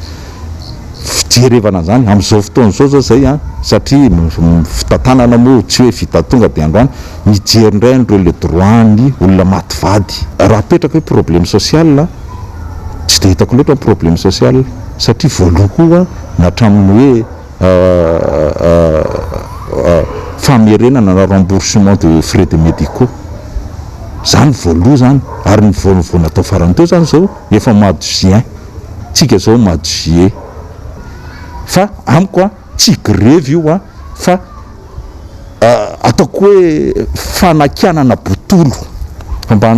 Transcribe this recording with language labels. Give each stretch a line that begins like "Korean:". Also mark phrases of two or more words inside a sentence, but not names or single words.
Malagasy: fijerevana zany amin'izao fotoana zao zay satria fitantanana moa tsy hoe vita tonga dia androany mijery indray andreo
French: le droit
Malagasy: ny olona maty vady raha petraka hoe
French: problème social
Malagasy: tsy dia hitako loatra
French: problème social
Malagasy: satria voaloha koa natramin'ny hoe famerenana na
French: remboursement de frais de médicaux
Malagasy: zany voaloha zany ary ny vao natao farany teo zany zao efa
French: mois de juin
Malagasy: tsika zao
French: mois de juillet
Malagasy: fa amiko tsy grevy io fa ataoko hoe fanakianana botolo mba